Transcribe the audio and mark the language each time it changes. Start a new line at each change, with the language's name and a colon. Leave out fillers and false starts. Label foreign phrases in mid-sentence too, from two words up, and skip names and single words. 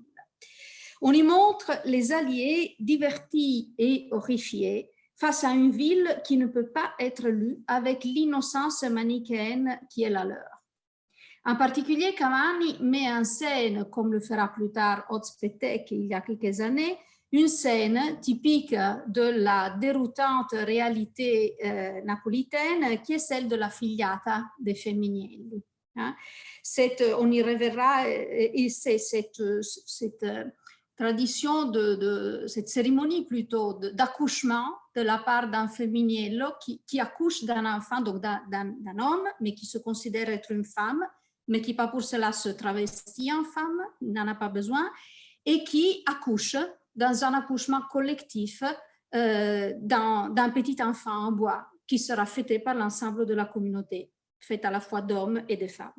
French: On y montre les Alliés divertis et horrifiés face à une ville qui ne peut pas être lue avec l'innocence manichéenne qui est la leur. En particulier, Cavani met en scène, comme le fera plus tard Ozpetek il y a quelques années, une scène typique de la déroutante réalité napolitaine qui est celle de la
Italian: figliata dei Femminelli.
French: Hein. On y reverra, et c'est cette tradition, cette cérémonie plutôt d'accouchement de la part d'un Femminello qui accouche d'un enfant, donc d'un homme, mais qui se considère être une femme, mais qui pas pour cela se travestit en femme, n'en a pas besoin, et qui accouche dans un accouchement collectif d'un petit enfant en bois qui sera fêté par l'ensemble de la communauté, faite à la fois d'hommes et de femmes.